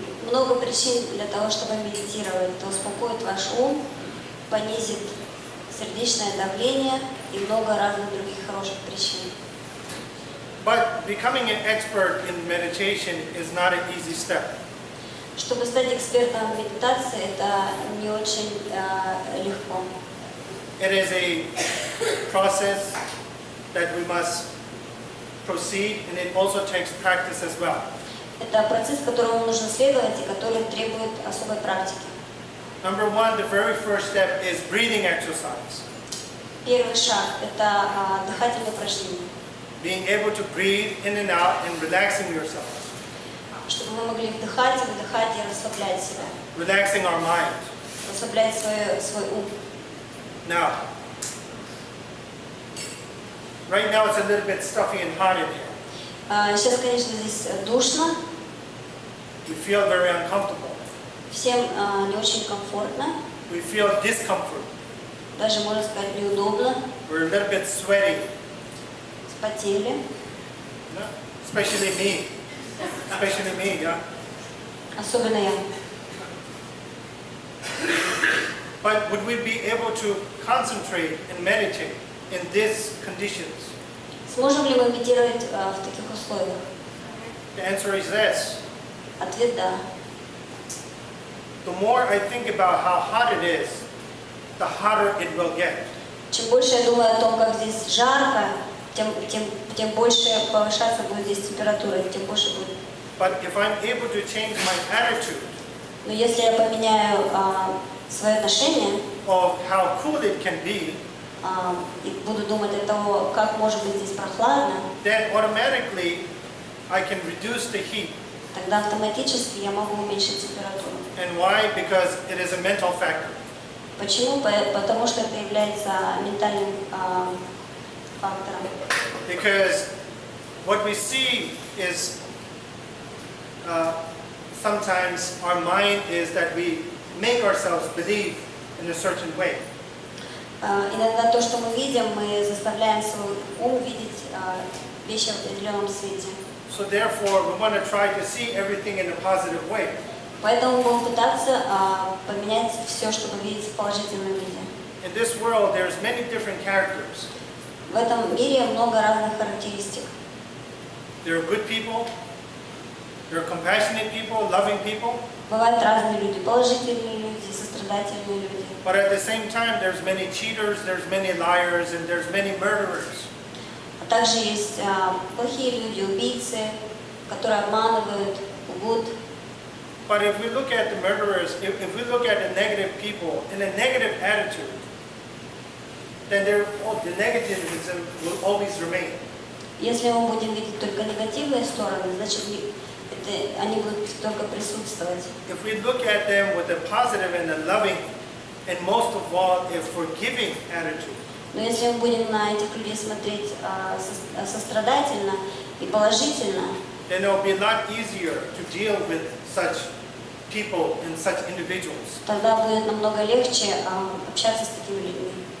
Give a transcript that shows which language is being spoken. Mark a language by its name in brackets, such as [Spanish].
[Russian] Много причин для того, чтобы медитировать. Это успокоит ваш ум, понизит сердечное давление и много разных других хороших причин. [English] But becoming an expert in meditation is not an easy step. [Russian] Чтобы стать экспертом в медитации, это не очень легко. [English] It is a process that we must proceed, and it also takes practice as well. [Russian] Это процесс, которому нужно следовать и который требует особой практики. [English] Number one, the very first step is breathing exercise. [Russian] Первый шаг – это дыхательные упражнения. [English] Being able to breathe in and out and relaxing yourself. [Russian] Чтобы вы могли вдыхать, выдыхать и расслаблять себя. [English] Relaxing our mind. [Russian] Расслаблять свой ум. [English] Now, right now it's a little bit stuffy and hot in here. [Russian] Сейчас, конечно, здесь душно. [English] We feel very uncomfortable. [Russian] Всем не очень комфортно. [English] We feel discomfort. [Russian] Даже, можно сказать, неудобно. [English] We're a little bit sweaty. [Russian] Спотели. [English] Yeah? Especially me. Especially me, yeah? [Russian] Особенно я. [English] But would we be able to concentrate and meditate in these conditions? [Russian] Сможем ли мы медитировать в таких условиях? [English] The answer is yes. [Russian] Ответ – да. [English] The more I think about how hot it is, the hotter it will get. [Russian] Чем больше я думаю о том, как здесь жарко, тем больше повышаться будет здесь температура, тем больше будет. [English] But if I'm able to change my attitude [Russian] Но если я поменяю свое отношение [English] of how cool it can be, [Russian] и буду думать о том, как может быть здесь прохладно, [English] then automatically I can reduce the heat. [Russian] тогда автоматически я могу уменьшить температуру. [English] And why? Because it is a mental factor. [Russian] Почему? Потому что это является ментальным фактором. [English] Because what we see is sometimes our mind is that we make ourselves believe in a certain way. [Russian] Иногда то, что мы видим, мы заставляем свой ум видеть вещи в определенном свете. [English] So therefore, we want to try to see everything in a positive way. [Russian] Поэтому будем пытаться поменять все, чтобы видеть в положительном виде. [English] In this world, there's many different characters. [Russian] В этом мире много разных характеристик. [English] There are good people, there are compassionate people, loving people, [Russian] Бывают разные люди, положительные люди, сострадательные люди. [English] but at the same time, there's many cheaters, there's many liars, and there's many murderers. [Russian] А также есть плохие люди, убийцы, которые обманывают, лгут. [English] But if we look at the murderers, if we look at the negative people in a negative attitude, then the negativism will always remain. [Russian] Если мы будем видеть только негативные стороны, значит они будут только присутствовать. [English] If we look at them with a positive and a loving, and most of all, a forgiving attitude, [Russian] Но если мы будем на этих людей смотреть сострадательно и положительно, [English] then it will be a lot easier to deal with such people and such individuals. [Russian] тогда будет намного легче общаться с такими людьми.